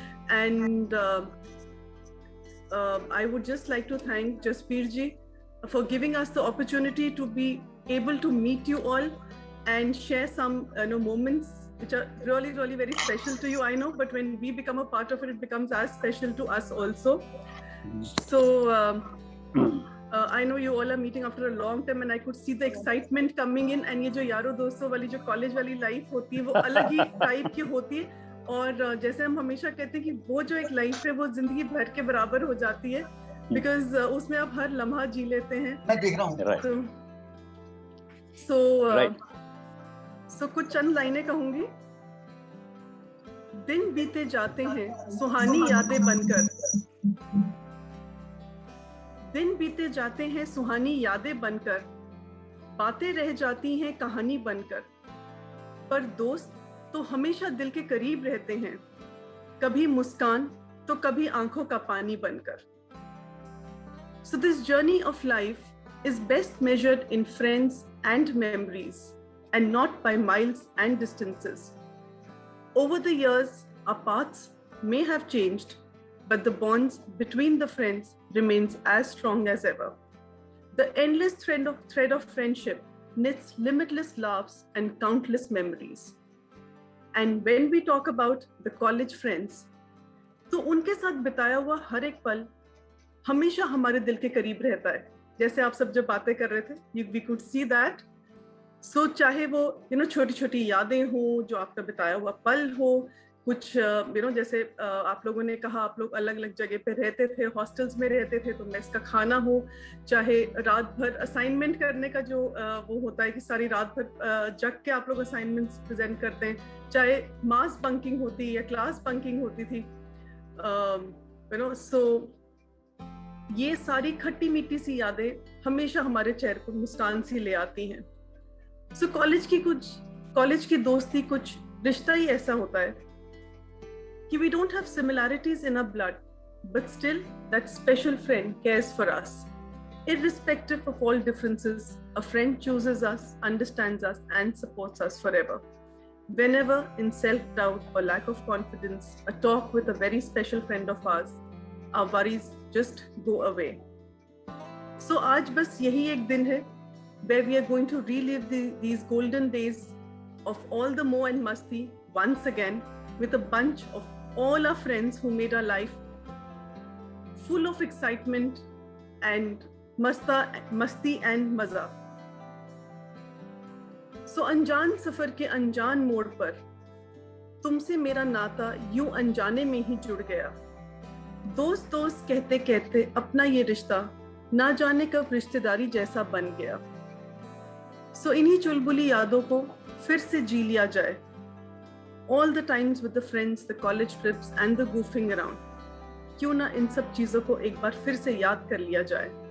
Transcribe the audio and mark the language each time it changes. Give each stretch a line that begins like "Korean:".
English: And I would just like to thank Jasbir ji for giving us the opportunity to be able to meet you all and share some moments which are really, really very special to you, I know, but when we become a part of it, it becomes as special to us also. So I know you all are meeting after a long time and I could see the excitement coming in, and
Hindi: ये जो यारों दोस्तों वाली जो college वाली life होती है वो अलग ही टाइप की होती है, और जैसे हम हमेशा कहते हैं कि वो जो एक लाइफ है वो जिंदगी भर के बराबर हो जाती है, बिकॉज उसमें आप हर लम्हा जी लेते हैं. मैं देख रहा हूँ. So कुछ चंद लाइनें कहूंगी. दिन बीते जाते हैं सुहानी यादें बनकर, दिन बीते जाते हैं सुहानी यादें बनकर, बातें रह जाती हैं कहानी बनकर, पर दोस्त तो हमेशा दिल के करीब रहते हैं, कभी मुस्कान तो कभी आंखों का पानी बनकर.
English: So this journey of life is best measured in friends and memories, and not by miles and distances. Over the years, our paths may have changed, but the bonds between the friends remains as strong as ever. The endless thread of friendship knits limitless laughs and countless memories. And when we talk about the college friends,
Hindi: तो उनके साथ बिताया हुआ हर एक पल हमेशा हमारे दिल के करीब रहता है. जैसे आप सब जब बातें कर रहे थे,
English: we could see that.
Hindi: So चाहे वो छोटी छोटी यादें हो, जो आपका बिताया हुआ पल हो, कुछ जैसे आप लोगों ने कहा आप लोग अलग अलग जगह पे रहते थे, हॉस्टल्स में रहते थे, तो मेस का खाना हो, चाहे रात भर असाइनमेंट करने का जो वो होता है कि सारी रात भर जग के आप लोग असाइनमेंट्स प्रेजेंट करते हैं, चाहे मास बंकिंग होती या क्लास बंकिंग होती थी, सो ये सारी खट्टी मीठी सी यादें हमेशा हमारे चेहरे पर मुस्कान सी ले आती हैं. सो कॉलेज की दोस्ती कुछ रिश्ता ही ऐसा होता है कि
English: we don't have similarities in our blood, but still that special friend cares for us. Irrespective of all differences, a friend chooses us, understands us, and supports us forever. Whenever in self-doubt or lack of confidence, a talk with a very special friend of ours, our worries just go away. So
Hindi: आज बस यही एक दिन है
English: where we are going to relive these golden days of all the mo and masti once again with a bunch of all our friends who made our life full of excitement and masti and maza.
Hindi: So अनजान सफर के अनजान मोड़ पर तुमसे मेरा नाता यूं अनजाने में ही जुड़ गया. दोस्त दोस्त कहते कहते अपना ये रिश्ता ना जाने कब रिश्तेदारी जैसा बन गया. सो इन्हीं चुलबुली यादों को फिर से जी लिया जाए.
English: All the times with the friends, the college trips and the goofing around.
Hindi: क्यों ना इन सब चीज़ों को एक बार फिर से याद कर लिया जाए.